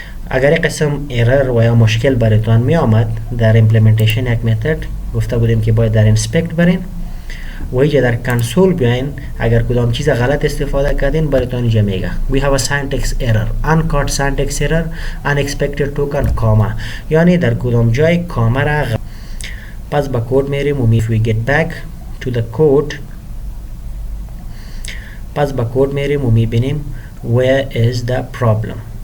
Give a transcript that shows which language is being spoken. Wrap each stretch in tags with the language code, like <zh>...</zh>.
<fa>اگر یک قسم ایرر و یا مشکل براتون می آمد در امپلیمنتیشن یک متد، گفته بودیم که باید در اینسپکت برین و اینجا در کنسول بیاین. اگر کدام چیز غلط استفاده کردین براتون اینجا میگه</fa> <en>we have a syntax error, uncaught syntax error, unexpected token, comma.</en> <fa>یعنی در کدام جای کاما را پس با کود میریم و</fa> <en>if we get back to the code</en> <fa>پس با کود میریم و میبینیم</fa> <en>where is the problem.</en>